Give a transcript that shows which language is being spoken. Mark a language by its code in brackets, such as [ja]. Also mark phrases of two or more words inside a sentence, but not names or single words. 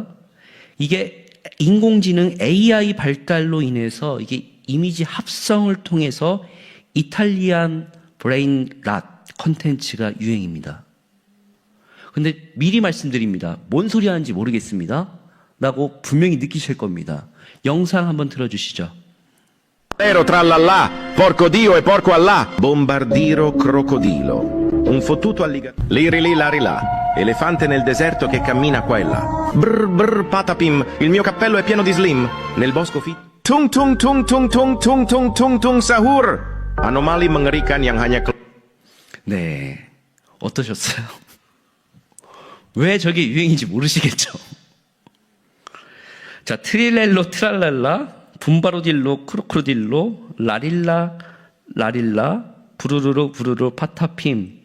[ko] 이게 인공지능 AI 발달로 인해서 이게 이미지 합성을 통해서 [en] Italian brain rot [ko] 컨텐츠가 유행입니다. 근데 미리 말씀드립니다. 뭔 소리 하는지 모르겠습니다. 라고 분명히 느끼실 겁니다. 영상 한번 들어주시죠. [it] Trallallà, porco Dio e porco Allah, bombardiro crocodilo, un fottuto alligatore, liri lì lari là, elefante nel deserto che cammina qua e là, brr brr patapim, il mio cappello è pieno di slim, nel bosco tung tung tung tung tung tung tung tung tung sahur, [id] anomali mengerikan yang hanya [ko] 네, 어떠셨어요? 왜 저게 유행인지 모르시겠죠? 자, 트릴렐로 트랄랄라, 분바로딜로 크로크로딜로, 라릴라 라릴라, 부르르르 부르르 파타핌.